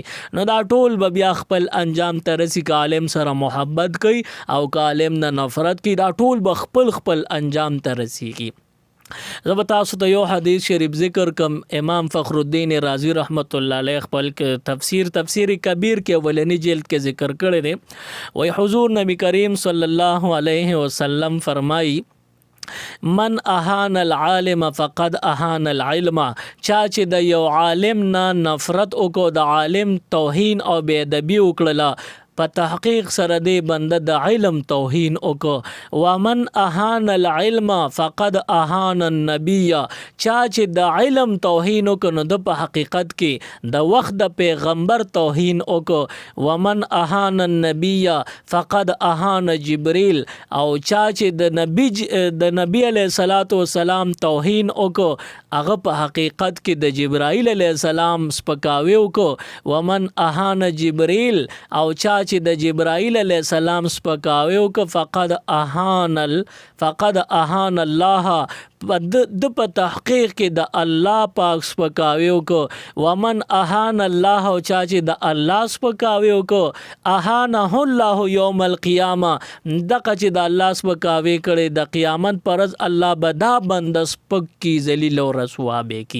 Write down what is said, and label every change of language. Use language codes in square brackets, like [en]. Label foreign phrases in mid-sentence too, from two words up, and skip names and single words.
[ps] نو دا ټول به بیا خپل انجام ته رسي که عالم سره محبت کوي او که عالم نه نفرت کوي دا ټول به خپل انجام ته رسیږي. زه به تاسو ته یو حدیث شریف ذکر کم. امام فخر الدین رازی [ar] رحمت الله علیه [ps] خپل تفسیر کبیر کې اولنی جلد کې ذکر کړی دی. وی حضور نبی کریم [ar] صلی الله علیه وسلم فرمایي من اهان العالم فقد اهان العلم. [ps] چا چې د یو عالم نه نفرت وکړو د عالم توهین او بے ادبی وکړله په تحقیق سره دی بنده د علم توهین وکړو. [ar] ومن اهان العلم فقد اهان النبی. [ps] چا چې د علم توهین وکړو نو د په حقیقت کې د وخت د پیغمبر توهین وکړو. [ar] ومن اهان النبی فقد اهان جبریل. [ps] او چا چې د نبی [ar] علیه الصلاۃ والسلام [ps] توهین وکړو هغه په حقیقت کې د جبرائیل [ar] علیه السلام [ps] سپکاوی وکړو. [ar] ومن اهان جبریل. [ps] او چا چې د جبرائیل [ar] علیه السلام [ps] سپکاوی وکړ [ar] فقد اهان الله [ps] د په تحقیق کې د الله پاک سپکاوی وکړ [ar] ومن اهان الله [ps] او چا چې د الله سپکاوی وکړ [ar] اهانه الله یوم القیامه [ps] دغه چې د الله سپکاوی کړي د قیامت پر ورځ الله به دا بنده سپک کی ذلیل او رسوا به کی.